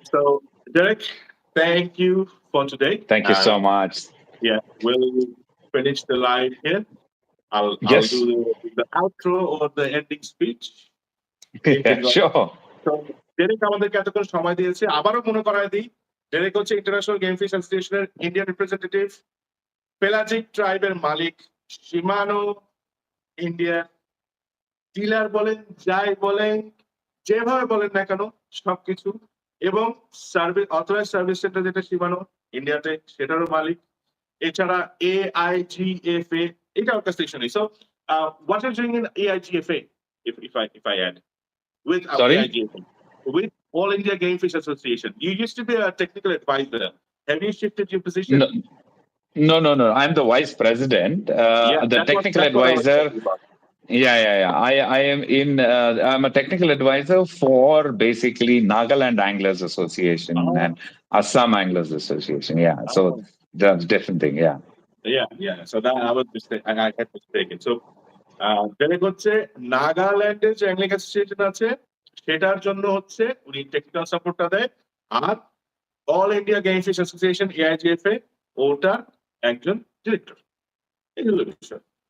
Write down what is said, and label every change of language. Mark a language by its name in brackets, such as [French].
[English] So, Derek, thank you for today. Thank you so much. Yeah, we'll finish the live here. I'll do the outro or the ending speech. Sure. [Bangla] So, Derek আমাদেরকে এতক্ষণ সময় দিয়েছে। আবারও মনে করায় দিই, Derek হচ্ছে international game fish অ্যাসোসিয়েশনের ইন্ডিয়ান রিপ্রেজেন্টেটিভ, পেলাজিক ট্রাইবের মালিক, শিমানো ইন্ডিয়া ডিলার বলেন, যাই বলেন, যেভাবে বলেন না কেন, সবকিছু, এবং সার্ভিস অথরাইজ সার্ভিস সেন্টার যেটা শিমানো ইন্ডিয়াতে, সেটারও মালিক। এছাড়া AIGFA, এটা ওর কাছ থেকে শুনি। [English] So, what are you doing in AIGFA, if I add? With AIGFA, with All India Game Fish Association. You used to be a technical advisor. Have you shifted your position? No. I'm the vice president. The technical advisor. Yeah. I am I'm a technical advisor for basically Nagaland Anglers Association and Assam Anglers Association. Yeah. So that's a different thing. Yeah. So that I was mistaken. I had mistaken. [Bangla] So, Derek হচ্ছে নাগাল্যান্ডের যে অ্যাংলিং association আছে, সেটার জন্য হচ্ছে উনি technical সাপোর্টটা দেয়, আর all India game fish association AIGFA ওটার একজন ডিরেক্টর। এগুলো বিষয়।